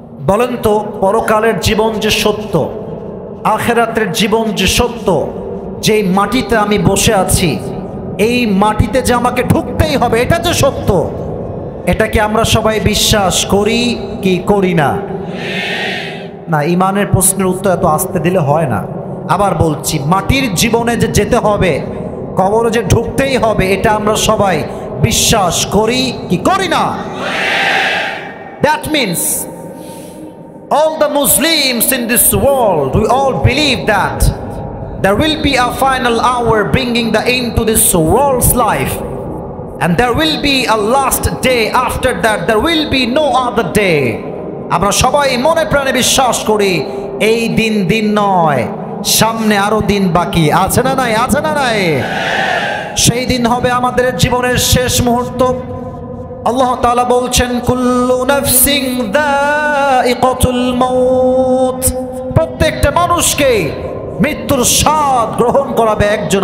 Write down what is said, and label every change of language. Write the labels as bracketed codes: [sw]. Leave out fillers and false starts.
[bn] বলেন তো, পরকালের জীবন যে সত্য, আখিরাতের জীবন যে সত্য, যেই মাটিতে আমি বসে আছি, এই মাটিতে যে আমাকে ঢুকতেই হবে, এটা যে সত্য, এটা কি আমরা সবাই বিশ্বাস করি কি করি না? না, ইমানের প্রশ্নের উত্তর এত আস্তে দিলে হয় না। আবার বলছি, মাটির জীবনে যে যেতে হবে, কবরে যে ঢুকতেই হবে, এটা আমরা সবাই বিশ্বাস করি কি করি না? [en] That means all the Muslims in this world, we all believe that there will be a final hour bringing the end to this world's life, and there will be a last day. After that there will be no other day. [bn] আমরা সবাই মনে প্রাণে বিশ্বাস করি এই দিন দিন নয়, সামনে আরো দিন বাকি আছে না নাই? আছে না নাই? সেই দিন হবে আমাদের জীবনের শেষ মুহূর্ত, আল্লাহ তাআলা বলছেন [ar] কুল্লু নাফসিন যায়িকাতুল মাউত, [bn] প্রত্যেকটা মানুষকে মৃত্যুর স্বাদ গ্রহণ করাবে একজন।